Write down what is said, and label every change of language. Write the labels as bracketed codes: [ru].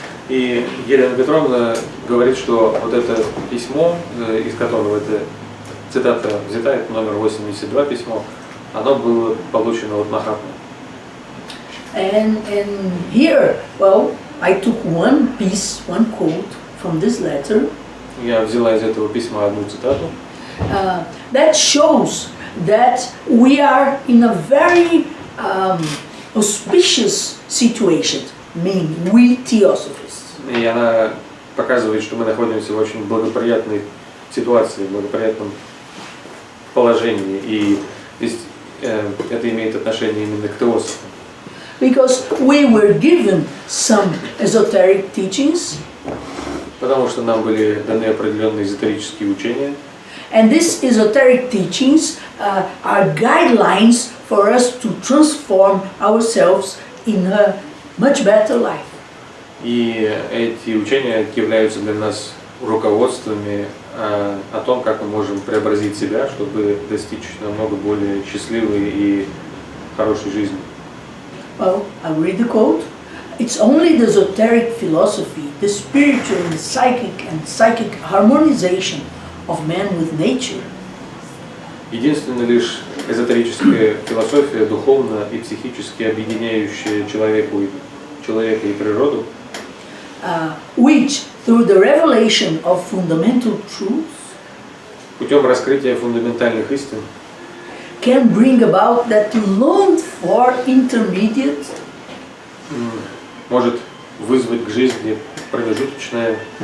[ru] И Елена Петровна говорит, что вот это письмо, из которого эта цитата взята, это номер 82 письмо, оно было получено от Махатмы. [en] And here, well, I took one quote from this letter. [ru] Я взяла из этого письма одну цитату. [en] That shows that we are in a very auspicious situation, meaning we Teosophists. [ru] И она показывает, что мы находимся в очень благоприятной ситуации, в благоприятном положении. И здесь это имеет отношение именно к теософам. [en] Because we were given some esoteric teachings. [ru] Потому что нам были даны определенные эзотерические учения. [en] And these esoteric teachings are guidelines for us to transform ourselves in a much better life. [ru] И эти учения являются для нас руководствами о том, как мы можем преобразить себя, чтобы достичь намного более счастливой и хорошей жизни. [en] Well, I'll read the quote. It's only the esoteric philosophy, the spiritual and psychic harmonization of man with nature. [ru] Единственно лишь эзотерическая философия, духовно и психически объединяющая человека и природу, [en] which, through the revelation of fundamental truths, [ru] путем раскрытия фундаментальных истин, [en] can bring about that longed for intermediate, [ru] может вызвать к жизни промежуточное,